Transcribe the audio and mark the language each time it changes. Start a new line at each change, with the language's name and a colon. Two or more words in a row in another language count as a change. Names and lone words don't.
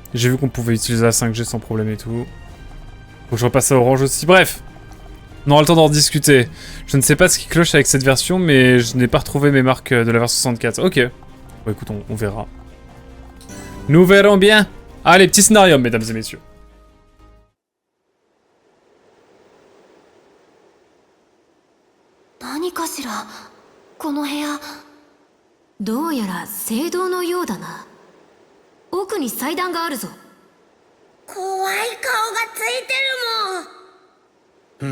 French: J'ai vu qu'on pouvait utiliser la 5G sans problème et tout. Faut que je repasse à Orange aussi. Bref, on aura le temps d'en discuter. Je ne sais pas ce qui cloche avec cette version, mais je n'ai pas retrouvé mes marques de la version 64. Ok. Bon, écoute, on verra. Nous verrons bien. Allez, petit scénario, mesdames et messieurs.
Japanese: 何かしらこの部屋どうやら聖堂のようだな奥に祭壇があるぞ怖い顔がついてるもん